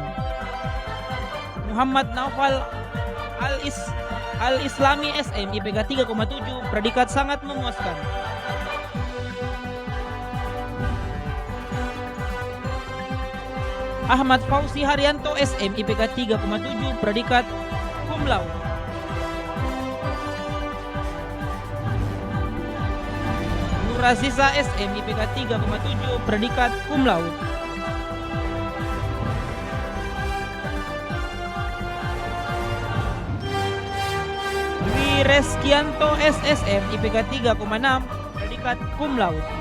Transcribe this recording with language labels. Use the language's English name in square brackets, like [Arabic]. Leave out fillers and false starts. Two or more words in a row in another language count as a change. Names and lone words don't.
[Indonesian] Muhammad Naufal Al-Islami SM IPK 3,7, predikat sangat memuaskan. Ahmad Fauzi Haryanto SM IPK 3,7, predikat [Latin] cum laude. [Indonesian] Raziza SM IPK 3,7, predikat [Latin] cum laude. [Indonesian] Dwi Reskianto SSM IPK 3,6, predikat [Latin] cum laude.